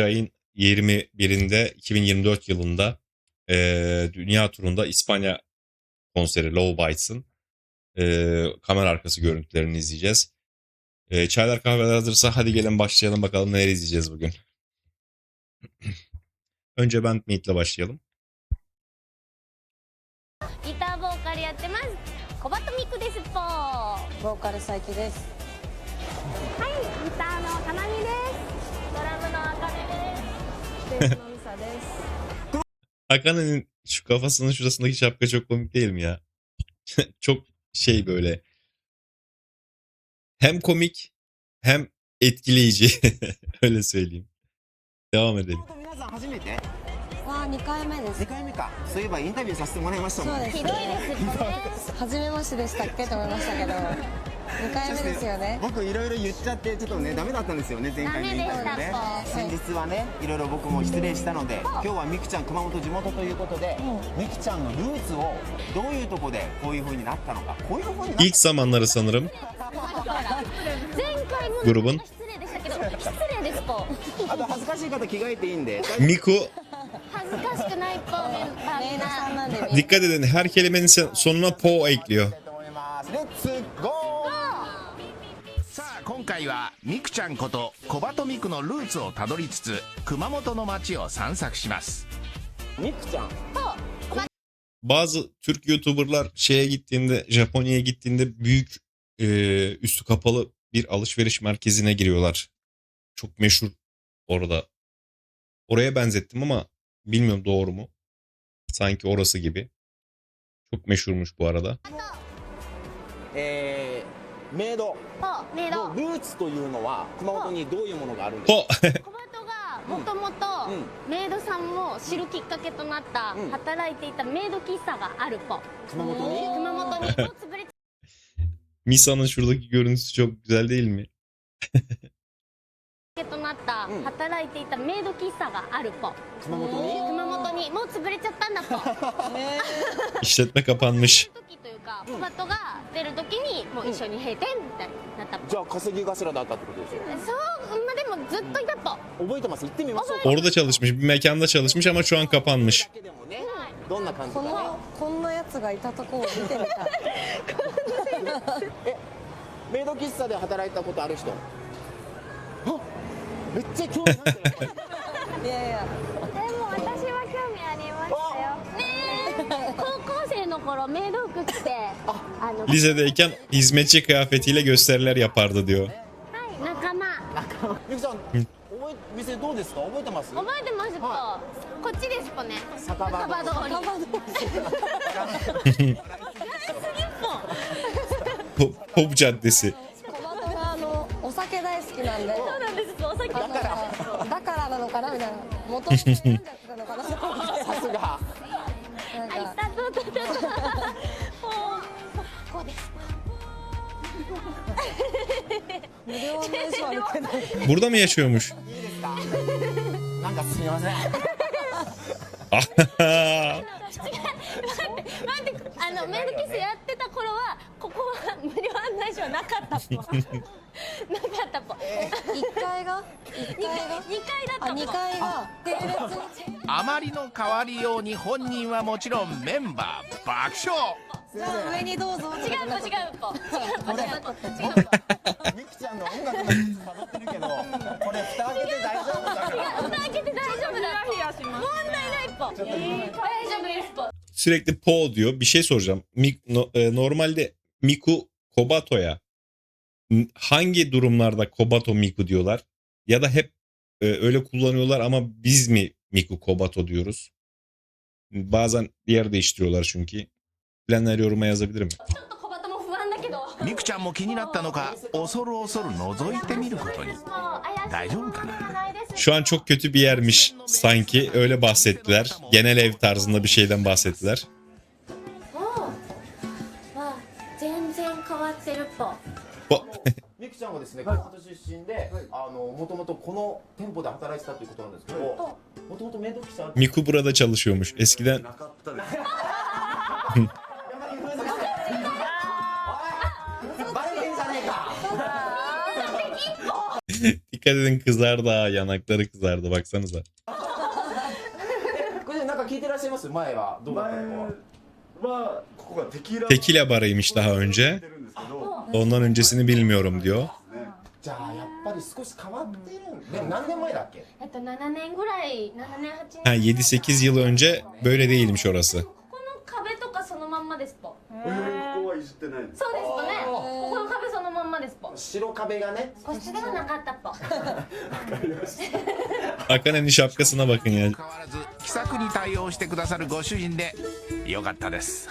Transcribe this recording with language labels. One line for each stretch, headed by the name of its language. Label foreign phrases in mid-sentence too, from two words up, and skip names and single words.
Turkish: ayın 21'inde 2024 yılında dünya turunda İspanya konseri Low Bites'ın kamera arkası görüntülerini izleyeceğiz. Çaylar kahveler hazırsa hadi gelin başlayalım bakalım neler izleyeceğiz bugün. Önce Bandmate ile başlayalım.
Japanese: ギターボーカルやってます小鳩ミクですぽボーカル佐伯です。はいギターのかなみですドラムのあかねですベースのミサです。
Turkish: Hakan'ın şu kafasının şurasındaki şapka çok komik değil mi ya? Çok şey böyle. Hem komik hem etkileyici. Öyle söyleyeyim. Devam edelim.
Japanese: 皆さん初めてわあ、2回目です。 2回目かそういえばインタビューさせてもらいましたもんねそうですひどいですぽね初めましてでしたっけと思いましたけど、2回目ですよね。僕いろいろ言っちゃってちょっとねダメだったんですよね前回のインタビューねダメで先日はねいろいろ僕も失礼したので今日はみくちゃん熊本地元ということでみくちゃんのルーツをどういうとこでこういう風になったのかこういう風になった
Turkish: İlk zamanları sanırım
Japanese: 前回もグルブン失礼でしたけど失礼ですぽあと恥ずかしい方着替えていいんで Miku 恥ずかしくないぽメンバーメイドさんなんで、
Turkish: dikkat edin her kelimenin sonuna po ekliyor.
Japanese: と思いますレッツゴーさあ今回はミクちゃんこと小鳩ミクのルーツをたどりつつ熊本の街を散策します。みくちゃん
Turkish: Bazı Türk YouTuber'lar şeye gittiğinde, Japonya'ya gittiğinde büyük üstü kapalı bir alışveriş merkezine giriyorlar. Çok meşhur orada. Oraya benzettim ama bilmiyorum doğru mu? Sanki orası gibi. Çok meşhurmuş bu arada.
Japanese: メイドぽメイドのルーツというのは熊本にどういうものがあるんですか Po! 小鳩がもともとメイドさんを知るきっかけとなったうん働いていたメイド喫茶があるぽ熊本に熊本にもう潰れちゃ
Turkish: Misa'nın şuradaki görüntüsü çok güzel değil mi?
Japanese: となったうん働いていたメイド喫茶があるぽ熊本に熊本にもう潰れちゃったんだぽ
Turkish: İşletme kapanmış.
Japanese: 時というか小鳩が出る時にもう一緒に閉店みたいになったぽじゃあ稼ぎ頭だったってことですよそうまあでもずっといたぽ覚えてます行ってみましょうか
Turkish: Orada çalışmış, bir mekanda çalışmış ama şu an kapanmış.
Japanese: だけでもねどんな感じかねこんなやつがいたとこを見てみたい。メイド喫茶で働いたことある人あめっちゃ興味あっていやいや、でも私は興味ありましたよねえ高校生の頃メイド服着て
Turkish: Lisedeyken hizmetçi kıyafetiyle gösteriler yapardı diyor.
Japanese: はい仲間みくちゃん店どうですか覚えてます覚えてますぽはこっちですぽね酒場酒場通り
Turkish: Pop Caddesi.
Japanese: 小鳩がお酒大好きなんで、そうなんですお酒だからなのかなみたいな。元々飲んじゃってたのかなと思って。さすがなんかあいたとととこうです無料の衣装あるけど。
Turkish: Burada mı yaşıyormuş?
Japanese: いいですかなんかすみません待ってメイドキスやってた頃はここは無料案内所はなかったぽなかったぽ 1階が 2階だったあ、ぽ 2階が系列あまりの変わりように本人はもちろんメンバー爆笑。じゃあ上にどうぞ。違うぽ違うぽみくちゃんの音楽のルーツ辿ってるけどこれ蓋開けて大丈夫だから蓋開けて大丈夫だって問題ないぽ大丈夫ですぽ
Turkish: Sürekli po diyor. Bir şey soracağım. Normalde Miku Kobato'ya hangi durumlarda Kobato Miku diyorlar? Ya da hep öyle kullanıyorlar ama biz mi Miku Kobato diyoruz? Bazen yer değiştiriyorlar çünkü. Bilenler yoruma yazabilir mi?
Japanese: ちょっと小鳩も不安だけどミクちゃんも気になったのか恐る恐る覗いてみることに。大丈夫かな。ないです
Turkish: Şu an çok kötü bir yermiş sanki, öyle bahsettiler. Genel ev tarzında bir şeyden bahsettiler.
Japanese: あ全然変わってるっぽ。みくちゃんはですね、熊本出身で、もともとこの店舗で働いてたということなんですけど、もともと面倒くさい。
Turkish: Miku burada çalışıyormuş. Eskiden
Japanese: やっぱり風俗しておいバレてんじゃねえか
Turkish: dikkat edin, kızardı ha, yanakları kızardı baksanıza.
Japanese: これなんか聞いてらっしゃいます？前はどうだったの？はここがテキーラ
Turkish: Tekila barıymış daha önce.
Japanese: やってるんですけど
Turkish: Ondan öncesini bilmiyorum diyor.
Japanese: じゃあやっぱり少し変わってるんでも何年前だっけ？ 7年ぐらい、7年、8年。
Turkish: Ha, 7-8 yıl önce böyle değilmiş orası.
Japanese: ここの壁とかそのまんまですぽ。ここはいじってないんですそうですぽね。ここの壁そのまんまですぽ。白壁がね。個室ではなかったぽ。
Turkish: Akane'nin şapkasına bakın ya.
Japanese: 変わらず気さくに対応してくださるご主人でよかったです。